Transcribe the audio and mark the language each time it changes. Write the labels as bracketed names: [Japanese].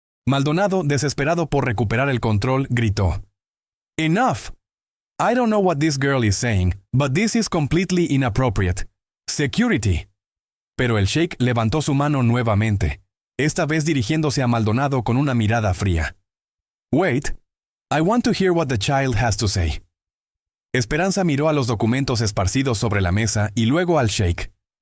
[Spanish] Maldonado, desesperado por recuperar el control, gritó: «¡Enough! [English] I don't know what this girl is saying, but this is completely inappropriate. Security. [Spanish] Pero el sheik levantó su mano nuevamente, esta vez dirigiéndose a Maldonado con una mirada fría. [English] Wait. I want to hear what the child has to say. [Spanish] Esperanza miró a los documentos esparcidos sobre la mesa y luego al sheik.